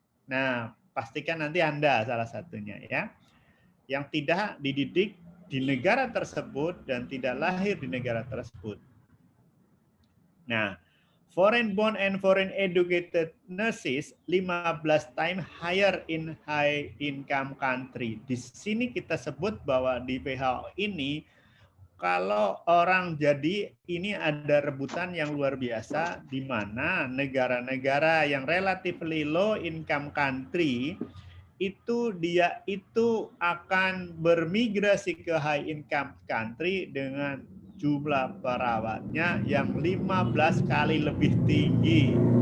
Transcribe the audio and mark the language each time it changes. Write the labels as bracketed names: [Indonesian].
[Indonesian] Nah, pastikan nanti Anda salah satunya ya, yang tidak dididik di negara tersebut dan tidak lahir di negara tersebut. [English] Nah, foreign born and foreign educated nurses 15 times higher in high income country. [Indonesian] Di sini kita sebut bahwa di WHO ini kalau orang jadi ini ada rebutan yang luar biasa di mana negara-negara yang [English] relatively low income country [Indonesian] itu dia itu akan bermigrasi ke [English] high income country [Indonesian] dengan jumlah perawatnya yang 15 kali lebih tinggi.